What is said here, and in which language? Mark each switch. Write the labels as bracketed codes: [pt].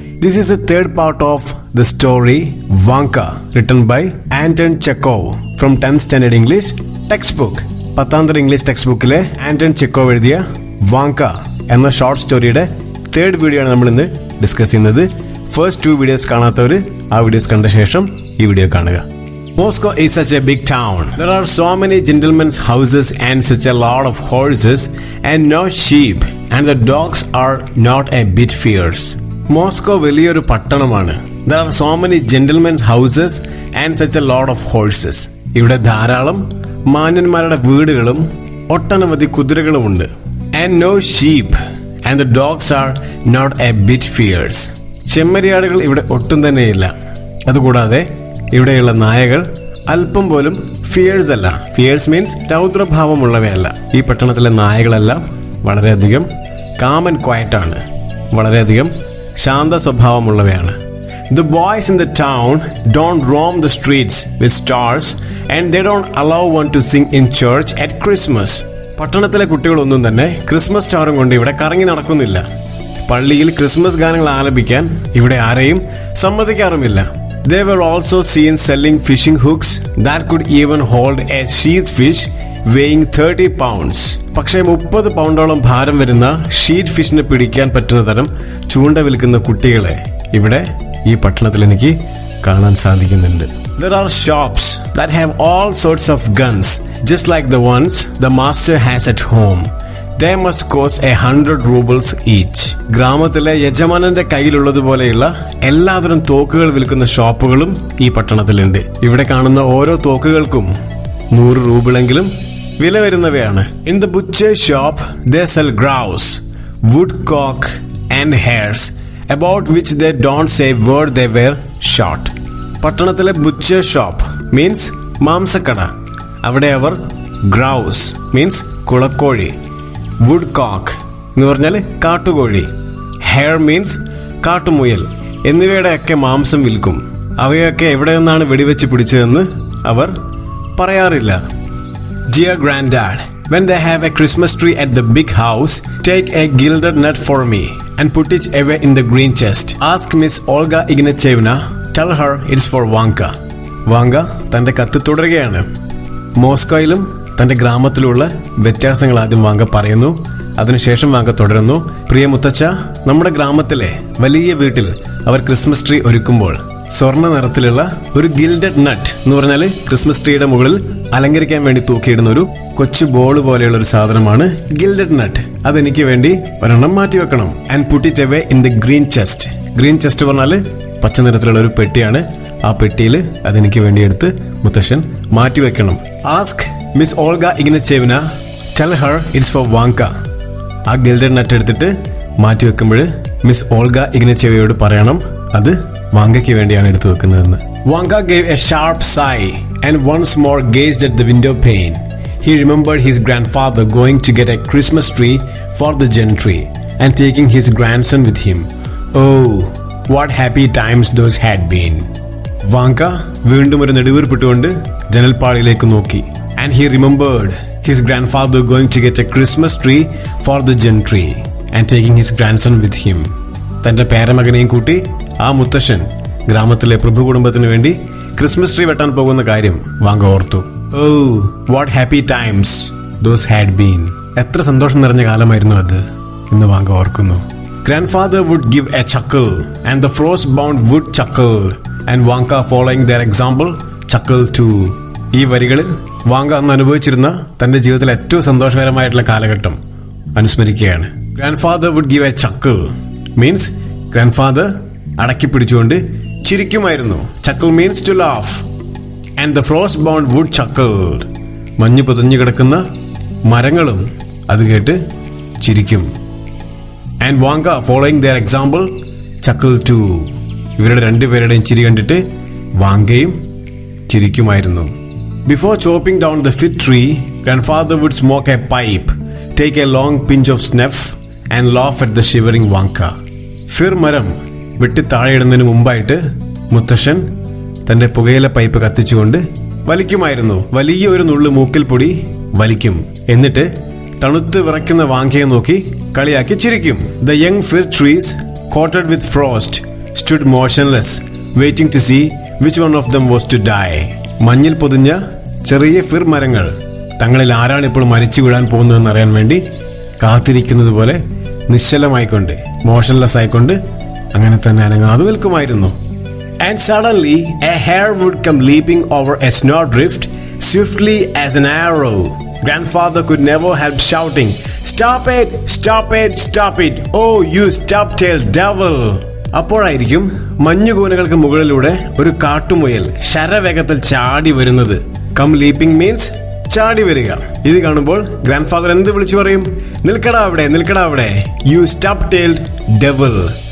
[en] This is the third part of the story Vanka, written by Anton Chekhov from 10th standard English textbook. [ml] 10th English textbookile Anton Chekhov എഴുതിയ Vanga എന്ന short സ്റ്റോറിയുടെ third video ആണ് നമ്മൾ ഇന്ന് discuss ചെയ്യുന്നത്. First 2 videos കാണാത്തവർ ആ videos കണ്ട ശേഷം ഈ വീഡിയോ കാണുക. [en] Moscow is such a big town. There are so many gentlemen's houses and such a lot of horses and no sheep, and the dogs are not a bit fierce. [ml] Moscow വലിയൊരു പട്ടണമാണ്. [en] There are so many gentlemen's houses and such a lot of horses. [ml] ഇവിടെ ധാരാളം മാന്യന്മാരുടെ വീടുകളും ഒട്ടനവധി കുതിരകളുമുണ്ട്. [en] And no sheep, and the dogs are not a bit fierce. [ml] ചെമ്മരിയാടുകൾ ഇവിടെ ഒട്ടും തന്നെയില്ല. അതുകൂടാതെ ഇവിടെയുള്ള നായകൾ അല്പം പോലും ഫിയേഴ്സ് അല്ല. Fears means രൗദ്രഭാവമുള്ളവയല്ല. ഈ പട്ടണത്തിലെ നായകളെല്ലാം വളരെയധികം [en] calm and quiet [ml] ആണ്, വളരെയധികം Shantha സ്വഭാവമുള്ളവയാണ്. [en] The boys in the town don't roam the streets with stars and they don't allow one to sing in church at Christmas. [ml] പട്ടണത്തിലെ കുട്ടികളൊന്നും തന്നെ ക്രിസ്മസ് സ്റ്റാറും കൊണ്ട് ഇവിടെ കറങ്ങി നടക്കുന്നില്ല. പള്ളിയിൽ ക്രിസ്മസ് ഗാനങ്ങൾ ആലപിക്കാൻ ഇവിടെ ആരെയും സമ്മതിക്കാറുമില്ല. [en] They were also seen selling fishing hooks that could even hold a sheath fish weighing 30 pounds. [ml] പക്ഷേ 30 പൗണ്ടോളം ഭാരം വരുന്ന ഷീറ്റ് ഫിഷിനെ പിടിക്കാൻ പറ്റുന്ന തരം ചൂണ്ട വിൽക്കുന്ന കുട്ടികളെ ഇവിടെ ഈ പട്ടണത്തിൽ എനിക്ക് കാണാൻ സാധിക്കുന്നുണ്ട്. [en] There are shops that have all sorts of guns just like the ones the master has at home. They must cost 100 rubles each. [ml] ഗ്രാമത്തിലെ യജമാനന്റെ കയ്യിലുള്ളതുപോലെയുള്ള എല്ലാതരം തോക്കുകൾ വിൽക്കുന്ന ഷോപ്പുകളും ഈ പട്ടണത്തിലുണ്ട്. ഇവിടെ കാണുന്ന ഓരോ തോക്കുകൾക്കും 100 രൂപയെങ്കിലും വില വരുന്നവയാണ്. [en] In the butcher shop they sell grouse, woodcock and hares about which they don't say where they were shot. [ml] പട്ടണത്തിലെ ബുച്ചർ ഷോപ്പ് മീൻസ് മാംസക്കട. അവിടെ അവർ ഗ്രൗസ് മീൻസ് കുളക്കോഴി, വുഡ് കോക്ക് എന്ന് പറഞ്ഞാൽ കാട്ടുകോഴി, ഹെയർ മീൻസ് കാട്ടുമുയൽ എന്നിവയുടെയൊക്കെ മാംസം വിൽക്കും. അവയൊക്കെ എവിടെ നിന്നാണ് വെടിവെച്ച് പിടിച്ചതെന്ന് അവർ പറയാറില്ല. [en] Dear Granddad, when they have a Christmas tree at the big house, take a gilded nut for me and put it away in the green chest. Ask Miss Olga Ignatievna, tell her it's for Vanka. [ml] Vanga തന്റെ കത്ത് തുടരുകയാണ്. മോസ്കോയിലും തന്റെ ഗ്രാമത്തിലുള്ള വ്യത്യാസങ്ങൾ ആദ്യം Vanga പറയുന്നു. അതിനുശേഷം Vanga തുടരുന്നു. പ്രിയ മുത്തച്ഛ, നമ്മുടെ ഗ്രാമത്തിലെ വലിയ വീട്ടിൽ അവർ ക്രിസ്മസ് ട്രീ ഒരുക്കുമ്പോൾ സ്വർണ്ണ നിറത്തിലുള്ള ഒരു ഗിൽഡഡ് നട്ട് എന്ന് പറഞ്ഞാൽ ക്രിസ്മസ് ട്രീയുടെ മുകളിൽ അലങ്കരിക്കാൻ വേണ്ടി തൂക്കിയിടുന്ന ഒരു കൊച്ചു ബോൾ പോലെയുള്ള ഒരു സാധനമാണ് ഗിൽഡഡ് നട്ട്. അതെനിക്ക് വേണ്ടി ഒരെണ്ണം മാറ്റി വെക്കണം. [en] And put it away in the green chest. [ml] Green chest പറഞ്ഞാൽ പച്ച നിറത്തിലുള്ള ഒരു പെട്ടിയാണ്. ആ പെട്ടിയിൽ അതെനിക്ക് വേണ്ടി എടുത്ത് മുത്തശ്ശൻ മാറ്റി വെക്കണം. [en] Ask miss Olga Ignatyevna, tell her it's for Vanka. [ml] ആ ഗിൽഡഡ് നട്ട് എടുത്തിട്ട് മാറ്റി വെക്കുമ്പോൾ മിസ് ഓൾഗ ഇഗ്നച്ചേവയോട് പറയണം അത് വാങ്കയ്ക്ക് വേണ്ടിയാണ് എടുത്തു വെക്കുന്നതെന്ന്. [en] Vanka gave a sharp sigh and once more gazed at the window pane. He remembered his grandfather going to get a Christmas tree for the gentry and taking his grandson with him. Oh, what happy times those had been. [ml] Vanga വീണ്ടും ഒരു നെടുവീർപ്പിട്ടുകൊണ്ട് ജനൽപ്പാളിയിലേക്ക് നോക്കി. [en] And he remembered his grandfather going to get a Christmas tree for the gentry and taking his grandson with him. [ml] തന്റെ പേരമകനെയും കൂട്ടി ആ മുത്തശ്ശൻ ഗ്രാമത്തിലെ പ്രഭു കുടുംബത്തിന് വേണ്ടി ക്രിസ്മസ് ട്രീ വെട്ടാൻ പോകുന്ന കാര്യം വാങ്ക ഓർത്തു. [en] Oh, what happy times those had been. [ml] എത്ര സന്തോഷം നിറഞ്ഞ കാലമായിരുന്നു അത് എന്ന് വാങ്ക ഓർക്കുന്നു. [en] Grandfather would give a chuckle and the frost-bound would chuckle and Vanka following their example chuckle too. [ml] ഈ വരികളിൽ വാങ്ക അന്ന് അനുഭവിച്ചിരുന്ന തന്റെ ജീവിതത്തിലെ ഏറ്റവും സന്തോഷകരമായിട്ടുള്ള കാലഘട്ടം അനുസ്മരിക്കുകയാണ്. [en] Grandfather would give a chuckle means grandfather [ml] അടക്കി പിടിച്ചുകൊണ്ട് ചിരിക്കുമായിരുന്നു. [en] Chuckle means to laugh and the frost-bound wood chuckled. [ml] മഞ്ഞ് പൊതിഞ്ഞു കിടക്കുന്ന മരങ്ങളും അത് കേട്ട് ചിരിക്കും. [en] And Vanka following their example chuckle too. [ml] ഇവരുടെ രണ്ടുപേരുടെയും ചിരി കണ്ടിട്ട് വാങ്കയും ചിരിക്കുമായിരുന്നു. [en] Before chopping down the fig tree, grandfather would smoke a pipe, take a long pinch of snuff and laugh at the shivering Vanka. [ml] ഫിർ മരം വെട്ടി താഴെയിടുന്നതിന് മുമ്പായിട്ട് മുത്തശ്ശൻ തന്റെ പുകയില പൈപ്പ് കത്തിച്ചുകൊണ്ട് വലിക്കുമായിരുന്നു. വലിയ ഒരു നുള്ളു മൂക്കിൽ പൊടി വലിക്കും. എന്നിട്ട് തണുത്ത് വിറയ്ക്കുന്ന വാങ്കയെ നോക്കി കളിയാക്കി ചിരിക്കും. [en] The young fir trees, coated with frost, stood motionless, waiting to see which one of them was to die. [ml] മഞ്ഞിൽ പൊതിഞ്ഞ ചെറിയ ഫിർ മരങ്ങൾ തങ്ങളിൽ ആരാണ് ഇപ്പോൾ മരിച്ചു വീഴാൻ പോകുന്നതെന്ന് അറിയാൻ വേണ്ടി കാത്തിരിക്കുന്നത് പോലെ നിശ്ചലമായിക്കൊണ്ട്, മോഷൻലെസ് ആയിക്കൊണ്ട് അങ്ങനെ തന്നെ അനങ്ങാതെ നിൽക്കുമായിരുന്നു. [en] And suddenly a hare would come leaping over a snowdrift swiftly as an arrow. Grandfather could never help shouting, "Stop it! Stop it! Stop it! Oh, you stub-tailed devil!" [ml] അപ്പോഴായിരിക്കും മഞ്ഞുകൂനകൾക്ക് മുകളിലൂടെ ഒരു കാട്ടുമുയൽ ശരവേഗത്തിൽ ചാടി വരുന്നത്. [en] come leaping means [ml] ചാടി വരിക. ഇത് കാണുമ്പോൾ grand father എന്ത് വിളിച്ചു പറയും? നിൽക്കടാ അവിടെ, നിൽക്കടാ അവിടെ. [en] You stub-tailed devil.